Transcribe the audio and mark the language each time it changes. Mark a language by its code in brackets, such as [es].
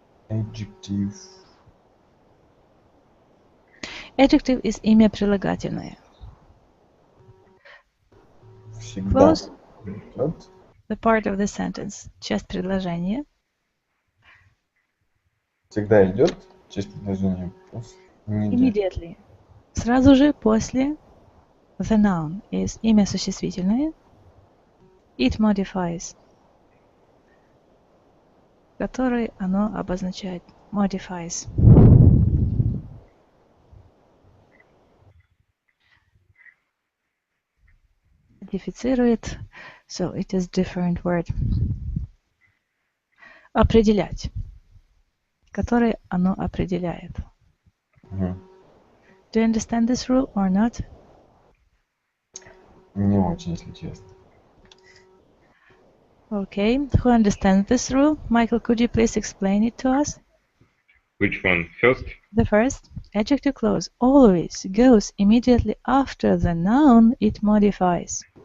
[en] Adjective. Adjective is [ru] имя прилагательное. [en] Clause, the part of the sentence, [ru] часть предложения. Всегда идет часть предложения. [en] Immediately. [ru] Сразу же после [en] the noun is [ru] имя существительное. [en] it modifies, [ru] который оно обозначает. [en] Modifies. [ru] Модифицирует. [en] So it is different word. [ru] Определять, который оно определяет. [en] Do you understand this rule or not? [ru] Не очень, если честно. [en] Okay, who understands this rule? Michael, could you please explain it to us? Which one? First? The first, adjective clause always goes immediately after the noun it modifies.